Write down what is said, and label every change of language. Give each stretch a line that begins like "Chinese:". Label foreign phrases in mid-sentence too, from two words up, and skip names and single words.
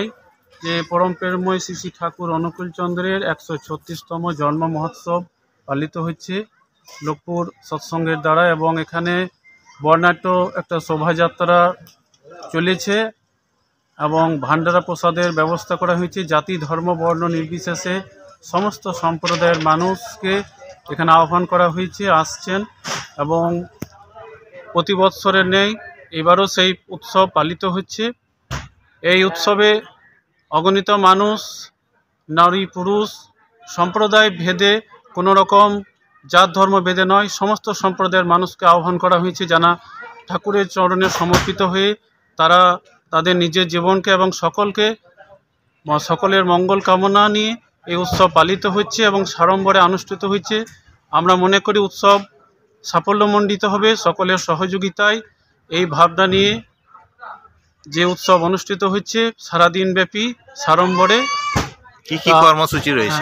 Bangla: যে পরম প্রেমময় শ্রী শ্রী ঠাকুর অনুকূল চন্দ্রের 136তম জন্ম মহোৎসব পালিত হচ্ছে লোকপুর সৎসঙ্গের দ্বারা এবং এখানে বর্ণাঢ্য এক শোভাযাত্রা চলেছে এবং ভাণ্ডারা প্রসাদের ব্যবস্থা করা হয়েছে। জাতি ধর্ম বর্ণ নির্বিশেষে সমস্ত সম্প্রদায়ের মানুষকে এখানে আহ্বান করা হয়েছে, আসছেন এবং প্রতি বৎসরের নেই এবারও সেই উৎসব পালিত হচ্ছে। এই উৎসবে অগণিত মানুষ নারী পুরুষ সম্প্রদায় ভেদে কোনো রকম জাত ধর্ম ভেদে নয় সমস্ত সম্প্রদায়ের মানুষকে আহ্বান করা হয়েছে জানা ঠাকুরের চরণে সমর্পিত হয়ে তারা তাদের নিজের জীবনকে এবং সকলকে সকলের মঙ্গল কামনা নিয়ে এই উৎসব পালিত হচ্ছে এবং সাড়ম্বরে অনুষ্ঠিত হচ্ছে। আমরা মনে করি उत्सव সাফল্যমণ্ডিত হবে সকলের সহযোগিতায়। এই ভাবনা নিয়ে যে উৎসব অনুষ্ঠিত হচ্ছে সারা দিন ব্যাপী সাড়ম্বরে। কি কি কর্মসূচি রয়েছে